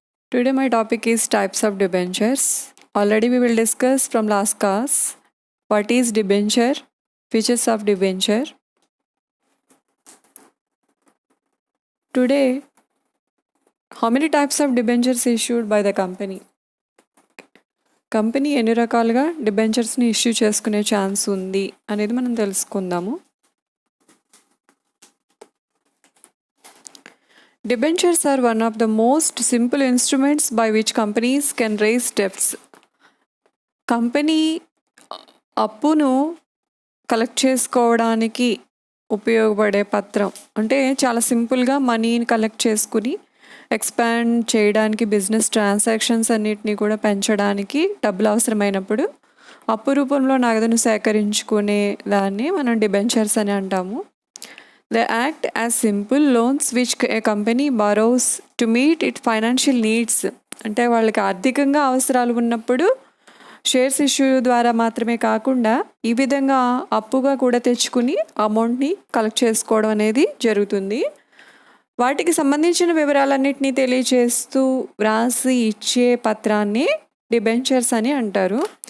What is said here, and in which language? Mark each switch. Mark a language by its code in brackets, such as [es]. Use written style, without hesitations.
[en] Today, my topic is types of debentures. Already, we will discuss from last class what is debenture, features of debenture. Today, how many types of debentures issued by the company? [te] Company ఎన్ని రకాలుగా డిబెంచర్స్ని issue చేసుకునే chance ఉంది అనేది మనం తెలుసుకుందాము. [en] Debentures are one of the most simple instruments by which companies can raise debts. [te] Company అప్పును collect చేసుకోవడానికి ఉపయోగపడే పత్రం అంటే చాలా సింపుల్గా మనీని కలెక్ట్ చేసుకుని ఎక్స్పాండ్ చేయడానికి బిజినెస్ ట్రాన్సాక్షన్స్ అన్నిటినీ కూడా పెంచడానికి డబ్బులు అవసరమైనప్పుడు అప్పు రూపంలో నగదును సేకరించుకునే దాన్ని మనం డిబెంచర్స్ అని అంటాము. [en] They act as simple loans which a company borrows to meet its financial needs. [te] అంటే వాళ్ళకి ఆర్థికంగా అవసరాలు ఉన్నప్పుడు షేర్స్ ఇష్యూ ద్వారా మాత్రమే కాకుండా ఈ విధంగా అప్పుగా కూడా తెచ్చుకుని అమౌంట్ని కలెక్ట్ చేసుకోవడం అనేది జరుగుతుంది. వాటికి సంబంధించిన వివరాలన్నింటినీ తెలియచేస్తూ వ్రాసి ఇచ్చే పత్రాన్ని డిబెంచర్స్ అని అంటారు.